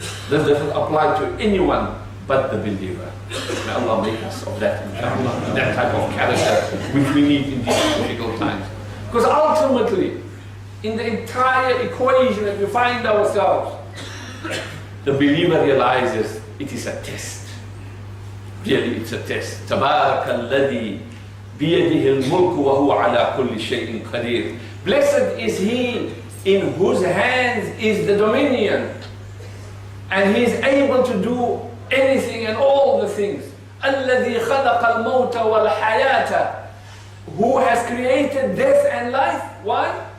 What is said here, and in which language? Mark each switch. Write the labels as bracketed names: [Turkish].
[English] This doesn't apply to anyone but the believer. May Allah make us of that, inshallah, that type of character which we need in these difficult times. Because ultimately, in the entire equation that we find ourselves, the believer realizes it is a test. Really, it's a test. [Arabic] تبارك الذي بيده الملك وهو على كل شيء قدير. [English] Blessed is he in whose hands is the dominion, and he is able to do anything and all the things. [Arabic] الذي خلق الموت والحياة, [English] who has created death and life. Why?